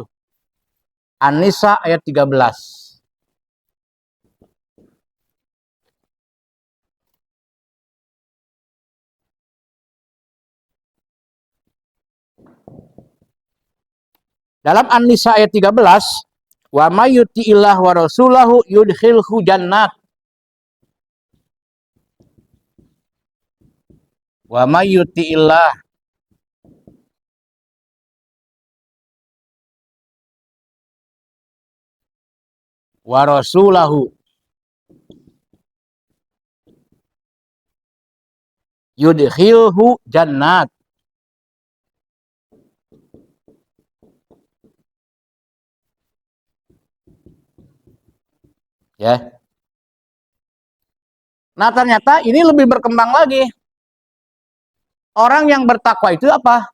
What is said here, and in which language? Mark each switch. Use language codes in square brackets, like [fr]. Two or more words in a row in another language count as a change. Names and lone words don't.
[id] An-Nisa ayat 13. Dalam An-Nisa ayat 13, [ar] ومن يطع الله ورسوله يدخله جنات. ومن يطع الله ورسوله يدخله جنات. [id] Ya. Nah, ternyata ini lebih berkembang lagi. Orang yang bertakwa itu apa?